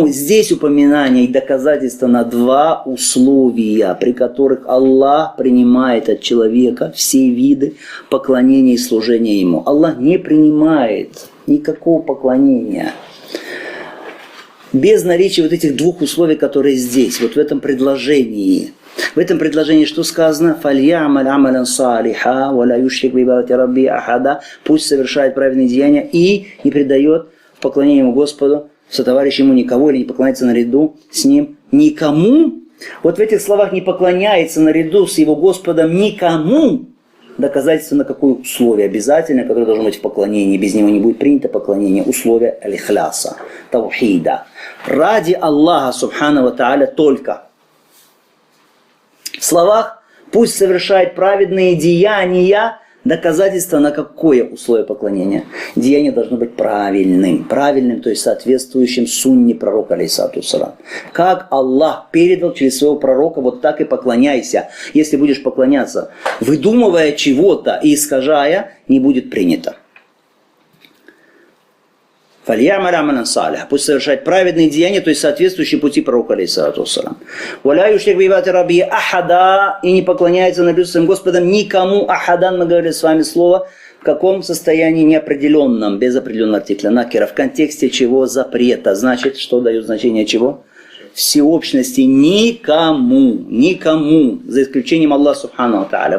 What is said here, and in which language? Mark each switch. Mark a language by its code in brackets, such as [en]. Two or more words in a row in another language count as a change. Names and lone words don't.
[ru] Здесь упоминание и доказательство на два условия, при которых Аллах принимает от человека все виды поклонения и служения Ему. Аллах не принимает никакого поклонения без наличия вот этих двух условий, которые здесь, вот в этом предложении. В этом предложении что сказано? [ar] «فليعمل عملا صالحا، ولا يشرك بعبادة ربه أحدا». [ru] Пусть совершает праведные деяния и не предает в поклонении ему Господу, сотоварищ ему никого, или не поклоняется наряду с ним никому. Вот в этих словах «не поклоняется наряду с его Господом никому» доказательство на какое условие обязательно, которое должно быть в поклонении. Без него не будет принято поклонение. Условие аль-ихляса, таухида. Ради Аллаха [ar] سبحانه وتعالى [ru] только. В словах «пусть совершает праведные деяния», доказательство на какое условие поклонения? Деяние должно быть правильным, то есть соответствующим сунне пророка [ar] عليه الصلاة والسلام. [ru] Как Аллах передал через своего пророка, вот так и поклоняйся. Если будешь поклоняться, выдумывая чего-то и искажая, не будет принято. [ar] «فليعمل عملا صالحا». [ru] Пусть совершает праведные деяния, то есть соответствующие пути пророка [ar] عليه الصلاة والسلام. «ولا يشرك بعبادة ربه أحدا». [ru] И не поклоняется наряду с своим Господом никому. Ахадан, мы говорили с вами слово, в каком состоянии неопределенном, без определенного артикля накира. В контексте чего? Запрета. Значит, что дает значение чего? Всеобщности. Никому, за исключением Аллаха [ar] سبحانه وتعالى.